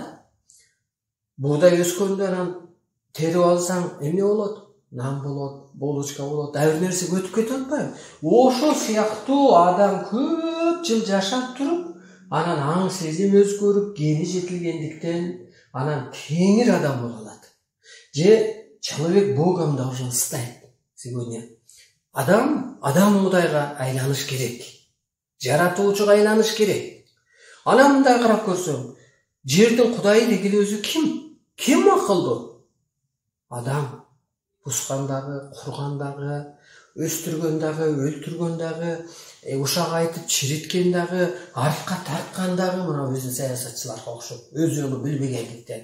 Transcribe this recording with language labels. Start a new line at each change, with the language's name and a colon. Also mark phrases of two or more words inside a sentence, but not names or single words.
Kyrgyz: Буудай өскөндө анан терип алсаң эмне болот? Нан болот, булочка болот, ар бир нерсе өтүп кетип атпайбы? Ошол сыяктуу адам көп жыл жашап туруп, анан аң сезим өзгөрүп, гени жетилгендиктен анан теңир адам боло алат.
Russian: Же человек Богом должен стать сегодня.
Kyrgyz: Адам Кудайга айланыш керек. Жаратуучуга айланыш керек. Анан мындай карап көрсөң, жердин Кудайы деген өзү ким? Ким акылдуу? Адам. Бускандагы, кургандагы, өстүргөн дагы, өлтүргөн дагы, ушак айтып чириткен дагы, артка тарткан дагы, мына биздин саясатчыларга окшоп, өзүнүн билбегендиктен.